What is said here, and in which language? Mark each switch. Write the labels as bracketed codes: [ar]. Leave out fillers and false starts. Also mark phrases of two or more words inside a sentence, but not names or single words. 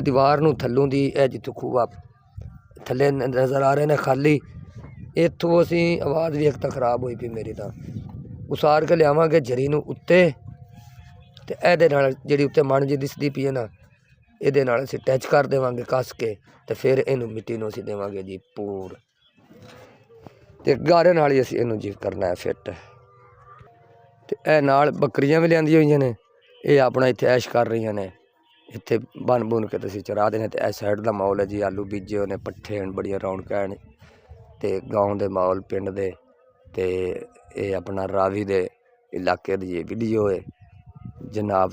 [pa] ਦੀਵਾਰ ਨੂੰ ਥੱਲਿਓਂ ਦੀ ਜਿੱਥੋਂ ਖੂਆ ਥੱਲੇ ਨਜ਼ਰ ਆ ਰਹੇ ਨੇ ਖ਼ਾਲੀ, ਇੱਥੋਂ ਅਸੀਂ ਆਵਾਜ਼ ਵੀ ਇੱਕ ਤੋ ਖ਼ਰਾਬ ਹੋਈ ਪਈ ਮੇਰੀ, ਤੋ ਉਸਾਰ ਕੇ ਲਿਆਵਾਂਗੇ ਜ਼ਰੀ ਨੂੰ ਉੱਤੇ, ਤੇ ਇਹਦੇ ਨਾਲ ਜਿਹੜੀ ਉੱਤੇ ਮਨ ਜੀ ਦਿਸਦੀ ਪਈ ਹੈ ਨਾ ਇਹਦੇ ਨਾਲ ਅਸੀਂ ਟੱਚ ਕਰ ਦੇਵਾਂਗੇ ਕੱਸ ਕੇ, ਤੇ ਫਿਰ ਇਹਨੂੰ ਮਿੱਟੀ ਨੂੰ ਅਸੀਂ ਦੇਵਾਂਗੇ ਜੀ ਪੂਰ, ਤੇ ਗਾਰੇ ਨਾਲ ਹੀ ਅਸੀਂ ਇਹਨੂੰ ਜੀ ਕਰਨਾ ਹੈ ਫਿੱਟ। ਤੇ ਇਹ ਨਾਲ ਬੱਕਰੀਆਂ ਵੀ ਲਿਆਂਦੀਆਂ ਹੋਈਆਂ ਨੇ। ਇਹ ਆਪਣਾ ਇੱਥੇ ਐਸ਼ ਕਰ ਰਹੀਆਂ ਨੇ। ਇੱਥੇ ਬਣ ਬੁਣ ਕੇ ਤੁਸੀਂ ਚਰਾ ਦੇਣੇ। ਤੇ ਇਸ ਸਾਈਡ ਦਾ ਮਾਹੌਲ ਹੈ ਜੀ, ਆਲੂ ਬੀਜੇ ਹੋਏ ਨੇ, ਪੱਠੇ ਹਨ, ਬੜੀਆਂ ਰੌਣਕਾਂ ਹਨ। ਤੇ ਗਾਉਂ ਦੇ ਮਾਹੌਲ ਪਿੰਡ ਦੇ। ਤੇ ਇਹ ਆਪਣਾ ਰਾਵੀ ਦੇ ਇਲਾਕੇ ਦੀ ਇਹ ਵੀਡੀਓ ਹੈ ਜਨਾਬ।